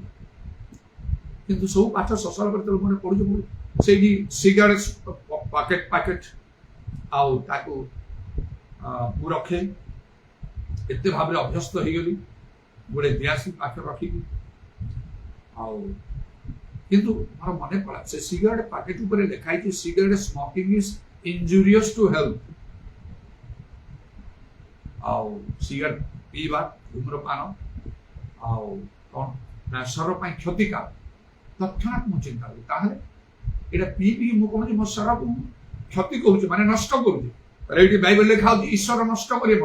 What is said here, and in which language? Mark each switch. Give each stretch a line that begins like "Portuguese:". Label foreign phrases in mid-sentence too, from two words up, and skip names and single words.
Odia: କିନ୍ତୁ ସବୁ ପାଠ ଶେଷ ପରେ ତେଣୁ ମନେ ପଡୁଛି ସେଇଠି ସିଗାରେଟ ପ୍ୟାକେଟ ଆଉ ତାକୁ ମୁଁ ରଖେ। ଏତେ ଭାବରେ ଅଭ୍ୟସ୍ତ ହେଇଗଲି ଗୋଟେ ଦିଆସି ପାଖରେ ରଖିକି। ଆଉ କିନ୍ତୁ ମୋର ମନେ ପଡା ସେ ସିଗାରେଟ ପ୍ୟାକେଟ ଉପରେ ଲେଖା ହେଇଛି
English: cigarette smoking is injurious to health।
Odia: ଆଉ ସିଗାରେଟ ପିଇବା, ଧୂମ୍ରପାନ ଆଉ କଣ ନା ଶରୀର ପାଇଁ କ୍ଷତିକାରକ। ତତ୍କ୍ଷଣାତ୍ ମୁଁ ଚିନ୍ତା କଲି ତାହେଲେ ଏଇଟା ପିଇବି ମୁଁ କହୁଛି ମୋ ଶରୀରକୁ କ୍ଷତି କରୁଛି, ମାନେ ନଷ୍ଟ କରୁଛି। ଏଇଠି ବାଇବେଲ ଲେଖା ହଉଛି ଈଶ୍ୱର ନଷ୍ଟ କରିବ।